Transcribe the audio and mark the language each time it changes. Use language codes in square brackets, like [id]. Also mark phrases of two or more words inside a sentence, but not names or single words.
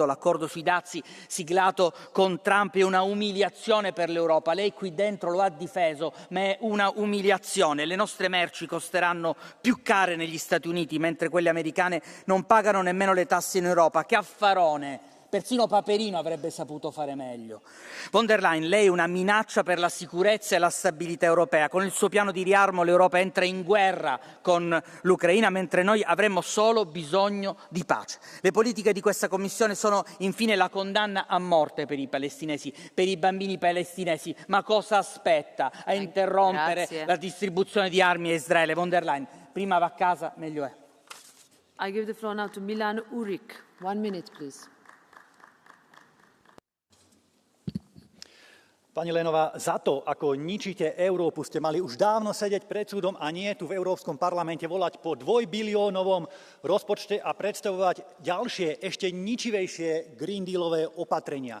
[it] L'accordo sui dazi siglato con Trump è una umiliazione per l'Europa. Lei qui dentro lo ha difeso, ma è una umiliazione. Le nostre merci costeranno più care negli Stati Uniti, mentre quelle americane non pagano nemmeno le tasse in Europa. Che affarone! Persino Paperino avrebbe saputo fare meglio. Von der Leyen, lei è una minaccia per la sicurezza e la stabilità europea. Con il suo piano di riarmo l'Europa entra in guerra con l'Ucraina, mentre noi avremmo solo bisogno di pace. Le politiche di questa Commissione sono infine la condanna a morte per i palestinesi, per i bambini palestinesi. Ma cosa aspetta a interrompere la distribuzione di armi a Israele? Von der Leyen, prima va a casa, meglio è. [en] I give the floor now to Milan Urik. 1 minute, please. [sk] Pani Lenová, za to, ako ničíte Európu, ste mali už dávno sedieť pred súdom a nie tu v Európskom parlamente volať po 2-biliónovom rozpočte a predstavovať ďalšie, ešte ničivejšie Green Dealové opatrenia.